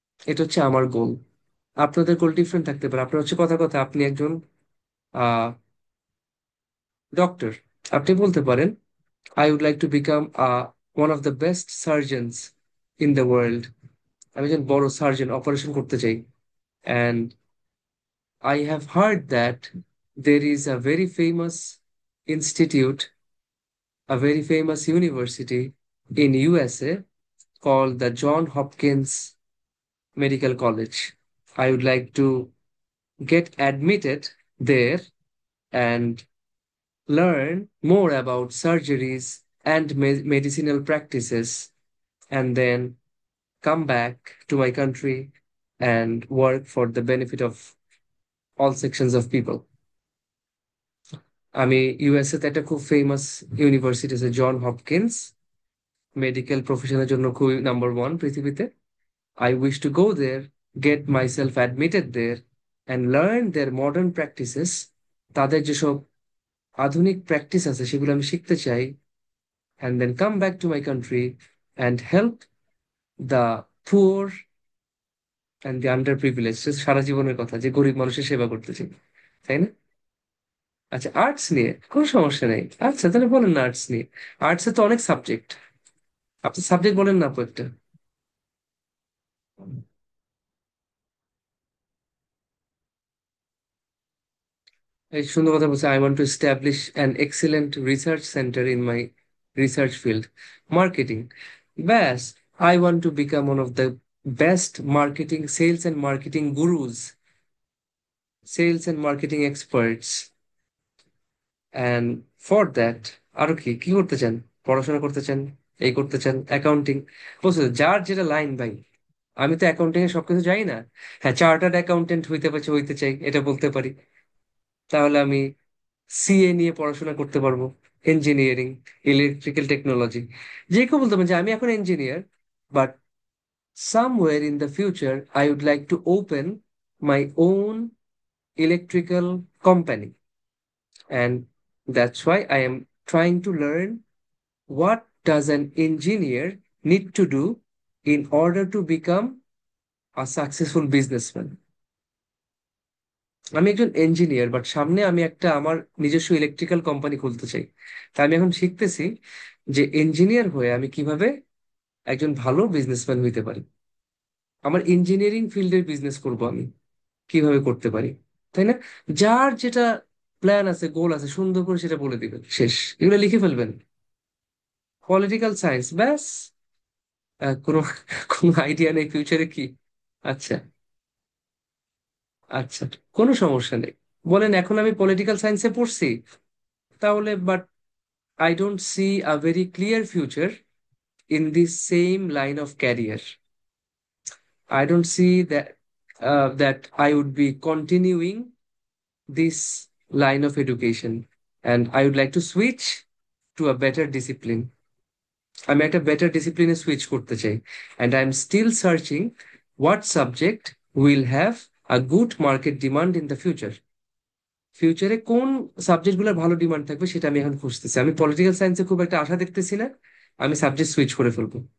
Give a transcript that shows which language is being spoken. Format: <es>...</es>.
<bn>এটা হচ্ছে আমার গোল। আপনাদের গোল ডিফারেন্ট থাকতে পারে। আপনার হচ্ছে কথা কথা আপনি একজন আহ ডক্টর, আপনি বলতে পারেন</bn> <en>I would like to become one of the best surgeons in the world.</en> <bn>আমি একজন বড় সার্জন, অপারেশন করতে চাই।</bn> <en>And I have heard that there is a very famous institute, a very famous university in USA called the John Hopkins Medical College. I would like to get admitted there and learn more about surgeries and medicinal practices, and then come back to my country and work for the benefit of all sections of people.</en> <bn>আমি USA তে একটা খুব famous university আছে, John Hopkins, medical প্রফেশনের জন্য খুবই number one পৃথিবীতে।</bn> <en>I wish to go there, get myself admitted there, and learn their modern practices.</en> <bn>তাদের যেসব আধুনিক প্র্যাকটিস আছে সেগুলো আমি শিখতে চাই,</bn> <en>and then come back to my country and help the poor and the underprivileged।</en> <bn>সারা জীবনের কথা, যে গরিব মানুষের সেবা করতে চাই, তাই না? আচ্ছা, আর্টস নিয়ে কোনো সমস্যা নেই। আচ্ছা, তাহলে বলেন না আর্টস নিয়ে। আর্টসে তো অনেক সাবজেক্ট, আপনি সাবজেক্ট বলেন না আপু একটা। এই সুন্দর কথা বলছে,</bn> <en>I want to establish an excellent research centre in my research field, marketing. ব্যাস, I want to become one of the best marketing sales and marketing gurus, sales and marketing experts. And for that</en> <bn>আরো কি কি করতে চান? পড়াশোনা করতে চান, এই করতে চান, অ্যাকাউন্টিং, বুঝছো, যার যেটা লাইন ভাই। আমি তো অ্যাকাউন্টিং এ সবকিছু জানি না। হ্যাঁ, চার্টার্ড অ্যাকাউন্টেন্ট হইতে চাই, এটা বলতে পারি। তাহলে আমি সিএ নিয়ে পড়াশোনা করতে পারবো, ইঞ্জিনিয়ারিং, ইলেকট্রিক্যাল টেকনোলজি। যে কেউ বলতে পারেন যে আমি এখন engineer,</bn> <en>But somewhere in the future I would like to open my own electrical company, and that's why I am trying to learn what does an engineer need to do in order to become a successful businessman।</en> <bn>আমি একজন engineer, but সামনে আমি একটা আমার নিজস্ব electrical company খুলতে চাই। তা আমি এখন শিখতেছি যে ইঞ্জিনিয়ার হয়ে আমি কিভাবে একজন ভালো বিজনেসম্যান হইতে পারি। আমার ইঞ্জিনিয়ারিং ফিল্ডের বিজনেস করব আমি, কিভাবে করতে পারি, তাই না? যার যেটা প্ল্যান আছে, গোল আছে, সুন্দর করে সেটা বলে দিবেন, শেষ, এগুলো লিখে ফেলবেন। পলিটিক্যাল সায়েন্স, ব্যাস। কোনো কোনো আইডিয়া নেই ফিউচারে কি? আচ্ছা, আচ্ছা, কোনো সমস্যা নেই। বলেন, এখন আমি পলিটিক্যাল সায়েন্সে পড়ছি, তাহলে</bn> <en>But I don't see a very clear future in this same line of career. I don't see that I would be continuing this line of education, and I would like to switch to a better discipline.</en> <bn>আমি একটা better ডিসিপ্লিনে switch করতে চাই,</bn> <en>And I am still searching what subject will have a good market demand in the future.</en> <bn>ফিউচারে কোন সাবজেক্টগুলোর ভালো demand থাকবে সেটা আমি এখন খুঁজতেছি। আমি পলিটিক্যাল সায়েন্সে খুব একটা আশা দেখতেছি না, আমি সাবজেক্ট সুইচ করে ফেলবো।</bn>